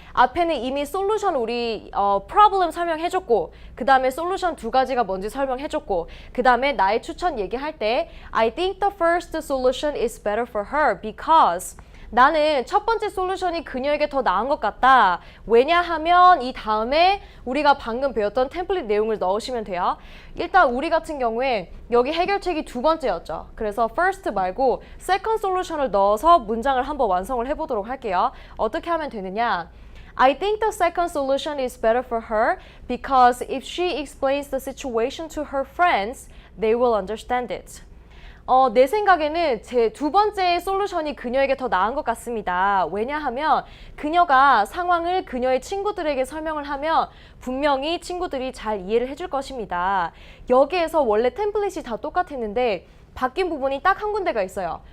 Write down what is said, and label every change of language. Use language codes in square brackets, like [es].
[ko] 앞에는 이미 솔루션 우리 problem 설명해줬고 그 다음에 솔루션 2가지가 뭔지 설명해줬고 그 다음에 나의 추천 얘기할 때 [en] I think the first solution is better for her because [ko] 나는 첫 번째 솔루션이 그녀에게 더 나은 것 같다. 왜냐하면 이 다음에 우리가 방금 배웠던 템플릿 내용을 넣으시면 돼요. 일단 우리 같은 경우에 여기 해결책이 2번째였죠. 그래서 first 말고 second 솔루션을 넣어서 문장을 한번 완성을 해보도록 할게요. 어떻게 하면 되느냐? [en] I think the second solution is better for her because if she explains the situation to her friends, they will understand it. [ko] 내 생각에는 제 2번째 솔루션이 그녀에게 더 나은 것 같습니다. 왜냐하면 그녀가 상황을 그녀의 친구들에게 설명을 하면 분명히 친구들이 잘 이해를 해줄 것입니다. 여기에서 원래 템플릿이 다 똑같았는데 바뀐 부분이 딱 한 군데가 있어요.